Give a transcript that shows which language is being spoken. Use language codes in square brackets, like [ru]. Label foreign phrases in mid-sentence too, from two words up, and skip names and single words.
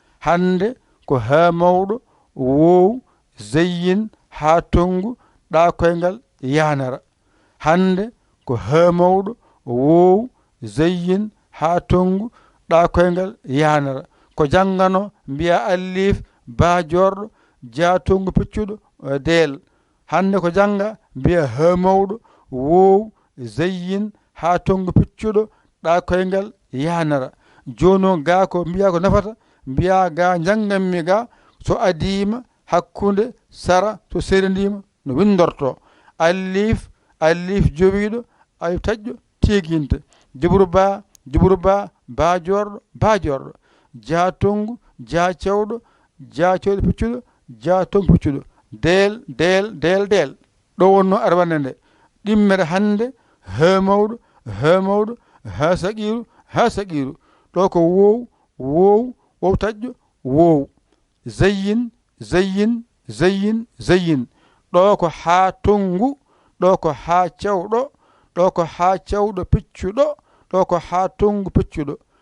[ff] Hande ko ha mawɗo, wow, zayyin, ha tongu, ɗa koyngal, yanara. Hande ko ha mawɗo, wow, zayyin, ha tongu, ɗa koyngal, yanara. Ko janngano mbiya alif, ba jorɗo, ja tongu piccuɗo, e del. Hande ko jannga mbiya ha mawɗo, wow, zayyin, ha tongu piccuɗo, ɗa koyngal, yanara. Joni noon ga ko mbiya ko nafata, mbiya ga jannganmi ga, so adima, hakkunde, sara, so serindima, no windorto. Alif, alif joɓiɗo, alif taƴƴo, teginta. Jubru ba, jubru ba, ba jorɗo, ba jorɗo. Ja tongu, ja cewɗo, ja cewɗo piccuɗo, ja tongu piccuɗo. Del, del, del, del. Ɗo wonno arwande nde. Ɗimmere hande, ha mawɗo, ha mawɗo, ha sagiru, ha sagiru. Ɗo ko wow, wow, wow taƴƴo, wow. Zayyin, zayyin, zayyin, zayyin. Ɗo ko ha tongu, ɗo ko ha cewɗo, ɗo ko ha cewɗo piccuɗo, ɗo ko ha tongu piccuɗo.